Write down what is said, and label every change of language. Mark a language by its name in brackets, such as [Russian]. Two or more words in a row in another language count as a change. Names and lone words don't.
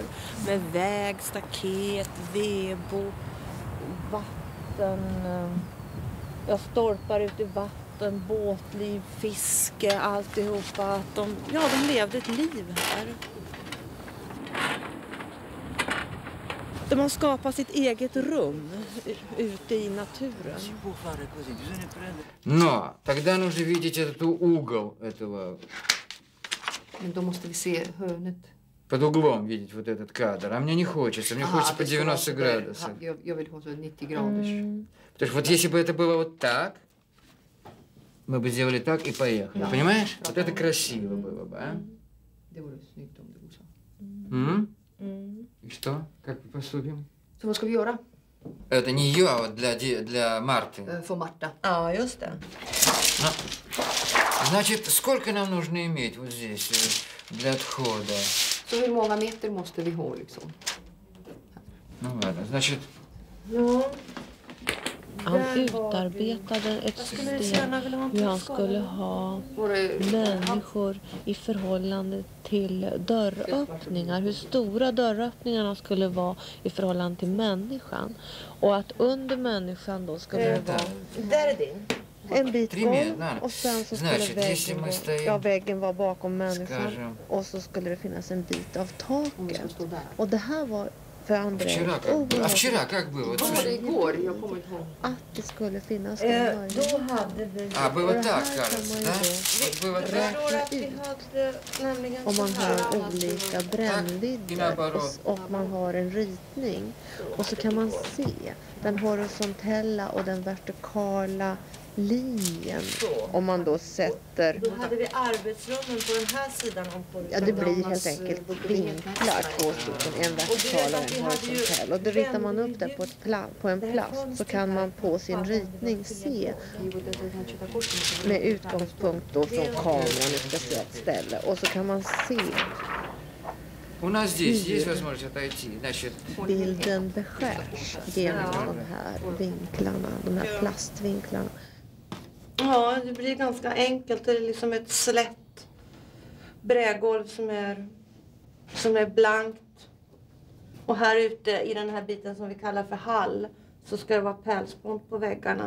[Swedish] Med väg, staket, vebo, vatten, stolpar ut i vatten, båtliv, fiske, alltihopa. Att de levde ett liv här. Där man skapar sitt eget rum ute i naturen. [Russian] Но тогда нужно видеть этот угол этого. [Swedish] Men då måste vi se hörnet. [Russian] Под углом видеть вот этот кадр. А мне не хочется. Мне хочется по 90 градусов. [Swedish] Jag vill ha så 90 graders. [Russian] Потому что вот если бы это было вот так, мы бы сделали так и поехали. Понимаешь? Вот это красиво было бы, а? [Swedish] Det vore snyggt om det var så. [Russian] И что? Как мы поступим? [Swedish] Så vad ska vi göra? [Russian] Это не я, для Марты. [Swedish] För Marta. Ja, just det. [Russian] Ну, значит, сколько нам нужно иметь вот здесь для отхода? [Swedish] Så hur många meter måste vi ha liksom? [Russian] Ну ладно, значит, [Swedish] Han utarbetade ett system hur han skulle ha människor i förhållande till dörröppningar. Hur stora dörröppningarna skulle vara i förhållande till människan. Och att under människan då skulle det vara... Där är din. En bit golv och sen så skulle väggen vara bakom människan. Och så skulle det finnas en bit av taket. Och det här var... [Russian] Вчера как было? [Swedish] Igår, jag kommer inte ihåg. Att det skulle finnas en möjlighet. Då hade vi... [Russian] Было так, кажется, да? Было так. [Swedish] Räkna ut om man har olika brännvidder och man har en ritning. Och så kan man se den horisontella och den vertikala linjen. Om man då sätter... Då hade vi arbetsrummen på den här sidan. Ja, det blir helt enkelt vinklar, två stycken, en vertikal och en horisontell. Och då ritar man upp det på en plast så kan man på sin ritning se med utgångspunkt då från kameran i ett speciellt ställe. Och så kan man se [Russian] У нас здесь есть возможность отойти, значит... [Swedish] Bilden beskärs genom de här vinklarna, de här plastvinklarna. Ja, det blir ganska enkelt. Det är liksom ett slätt brädgolv som är blankt. Och här ute i den här biten som vi kallar för hall så ska det vara pälsband på väggarna.